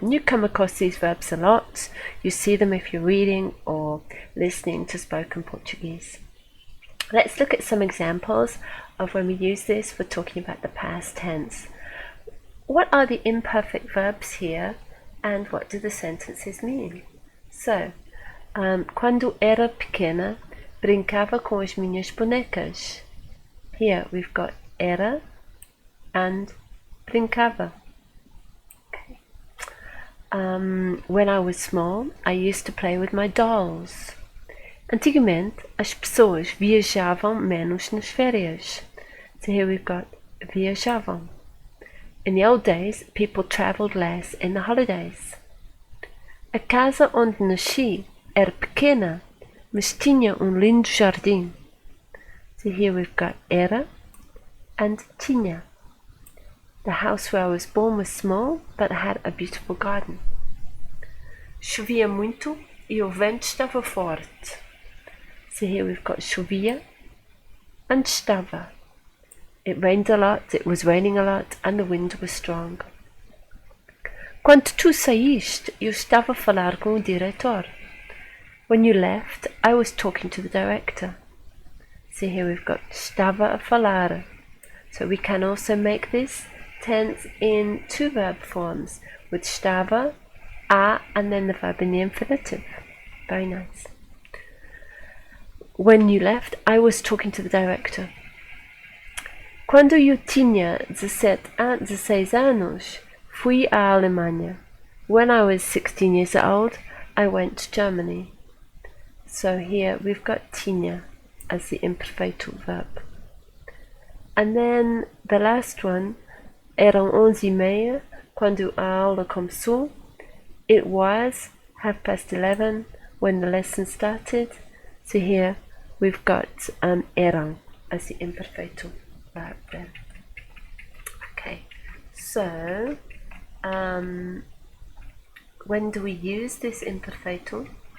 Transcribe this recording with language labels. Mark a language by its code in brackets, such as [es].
[en] And you come across these verbs a lot. You see them if you're reading or listening to spoken Portuguese. Let's look at some examples of when we use this for talking about the past tense. What are the imperfect verbs here, and what do the sentences mean? [pt] So, quando era pequena, brincava com as minhas bonecas. [en] Here we've got era and brincava. Okay. When I was small, I used to play with my dolls. [pt] Antigamente, as pessoas viajavam menos nas férias. [en] So here we've got viajavam. In the old days, people travelled less in the holidays. [pt] A casa onde nasci era pequena, mas tinha lindo jardim. [en] So here we've got era and tinha. The house where I was born was small, but had a beautiful garden. [pt] Chovia muito e o vento estava forte. [en] So here we've got chovia and estava. It rained a lot, it was raining a lot, and the wind was strong. [pt] Quando tu saíste, eu estava a falar com o diretor. [en] When you left, I was talking to the director. See, here we've got estava a falar. So we can also make this tense in 2 verb forms with estava, a, and then the verb in the infinitive. Very nice. When you left, I was talking to the director. [pt] Quando eu tinha 16 anos, fui à Alemanha. [en] When I was 16 years old, I went to Germany. So here we've got tinha as the imperfeito verb. And then the last one, [pt] eram 11:30 quando a aula começou. [en] It was 11:30 when the lesson started. So here we've got eram as the imperfeito verb there. Okay, so when do we use this imperfeito?